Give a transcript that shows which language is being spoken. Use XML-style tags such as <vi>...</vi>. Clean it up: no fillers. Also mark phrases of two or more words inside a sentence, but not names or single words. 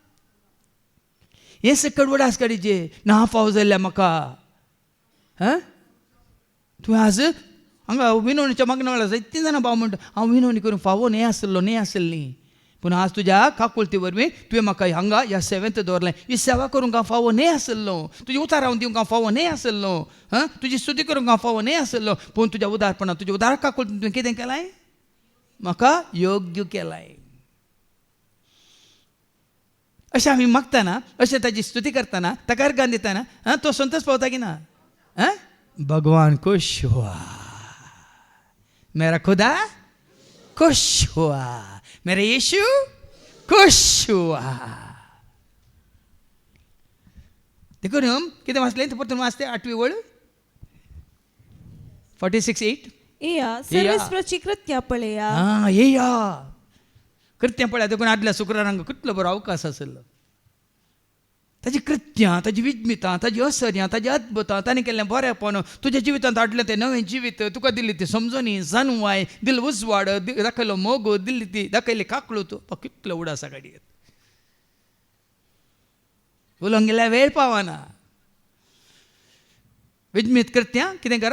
<kok>हे सकट उडास काडीचे ना फाव जाल्ल्या म्हाका तुवें आज हांगा विनवणीच्या मागण्या वेळार जायतीं जाणां भाव म्हणटा हांव विनवणी करूंक फावो न्ही आसली पूण आज तुज्या काकुळती वरवीं तुवें म्हाका हांगा ह्या सेवेंत दवरलें ही सेवा करूंक हांव फावो न्ही आसलो तुजें उतार हांव दिवंक हांव फावो न्ही आसलो तुजी स्तुती करूंक हांव फावो न्ही आसलो पूण तुज्या उदारपणान तुज्या उदार काकुळतीन तुवें कितें केलां म्हाका योग्य केलाय अशें आमी मागतना अशें ताजी स्तुती करतना ताका अर्घां दितना तो संतोष पावता की ना</kok> <hi>भगवान खुश हुआ मेरा खुदा खुश हुआ मेरा यीशु खुश हुआ</hi> <kok>देखून कितें वाचलें तें परतून वाचतें 8वी वळ 46:8 सर्वेस्पराची कृत्यां पळया येया कृत्यां पळया देखून आदल्या शुक्रारांक कितलो बरो अवकाश आसलो ताजी कृत्यां ताजी विज्मितां ताजी असर्यां ताजी अद्भुतां ताणें केल्लें बरेंपण तुज्या जिवितांत हाडलें तें नवें जिवीत तुका दिल्ली ती समजणी जाणवाय दिल उजवाड दाखयलो मोग दिल्ली ती दाखयली काकळू तूं कितलो उडासा काडयेत उलोवंक गेल्यार वेळ पावना विज्मीत कृत्यां कितें करा</kok>